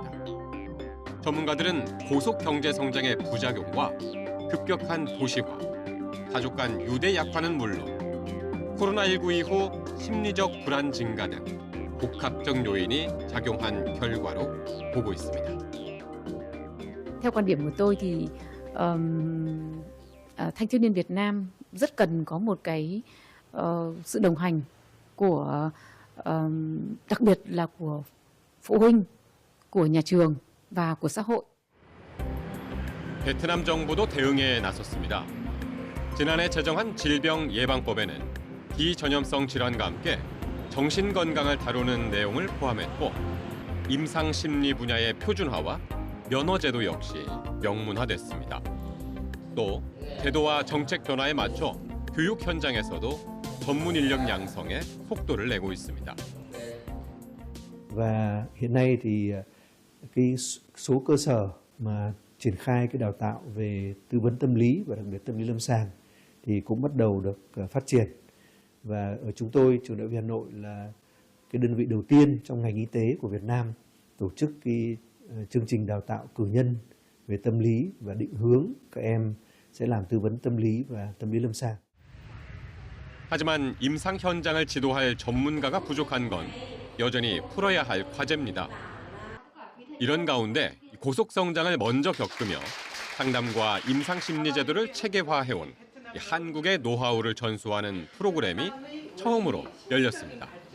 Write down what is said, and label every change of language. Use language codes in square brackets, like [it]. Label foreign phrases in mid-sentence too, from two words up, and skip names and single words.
[ko] 전문가들은 고속 경제 성장의 부작용과 급격한 도시화, 가족 간 유대 약화는 물론 코로나19 이후 심리적 불안 증가 등 복합적 요인이 작용한 결과로 보고 있습니다. [vi] Theo quan điểm của tôi thì thanh thiếu niên Việt Nam rất cần có một cái sự đồng hành của đặc biệt là của phụ huynh, của nhà trường và của xã hội. [ko] 베트남 정부도 대응에 나섰습니다. 지난해 제정한 질병예방법에는 비전염성 질환과 함께 정신건강을 다루는 내용을 포함했고 임상심리 분야의 표준화와 면허제도 역시 명문화됐습니다. 또 제도와 정책 변화에 맞춰 교육 현장에서도 전문 인력 양성에 속도를 내고 있습니다. [vi] Và hiện nay thì cái số cơ sở mà triển khai cái đào tạo về tư vấn tâm lý và đặc biệt tâm lý lâm sàng thì cũng bắt đầu được phát triển. Và ở chúng tôi, Trường Đại học Hà Nội là cái đơn vị đầu tiên trong ngành y tế của Việt Nam tổ chức cái chương trình đào tạo cử nhân về tâm lý và định hướng các em sẽ làm tư vấn tâm lý và tâm lý lâm sàng. [ko] 하지만 임상 현장을 지도할 전문가가 부족한 건 여전히 풀어야 할 과제입니다. 이런 가운데 고속 성장을 먼저 겪으며 상담과 임상 심리 제도를 체계화해온 한국의 노하우를 전수하는 프로그램이 처음으로 열렸습니다.